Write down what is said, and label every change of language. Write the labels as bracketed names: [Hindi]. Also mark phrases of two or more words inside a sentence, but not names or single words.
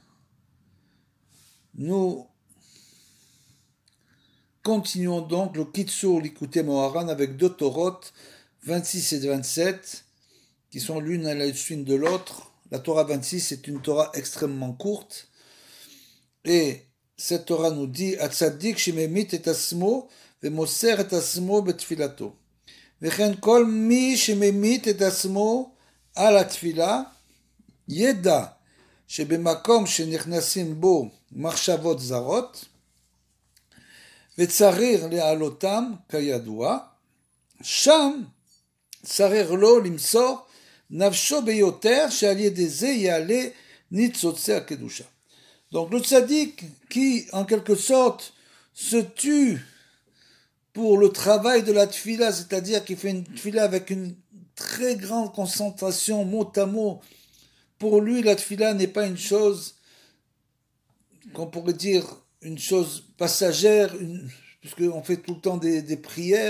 [French] Nous continuons donc le Kitsur Likutei Moharan avec deux Torotes, 26 et 27, qui sont l'une à la suite de l'autre. La Torah 26 est une Torah extrêmement courte. Et cette Torah nous dit [Hebrew] הצדיק שממית את עצמו ומוסר את עצמו בתפילתו. וכן כל מי שממית את עצמו על התפילה ידע שבמקום שנכנסים בו מחשבות זרות וצריך להעלותם כידוע, שם צריך לו למסור נפשו ביותר שעל ידי זה יעלה ניצוצי הקדושה. [French] Donc le tzaddik qui en quelque sorte se tue pour le travail de la tfila, c'est-à-dire qui fait une tfila avec une très grande concentration mot à mot. Pour lui, la tfila n'est pas une chose, qu'on pourrait dire, une chose passagère, puisqu'on fait tout le temps des prières.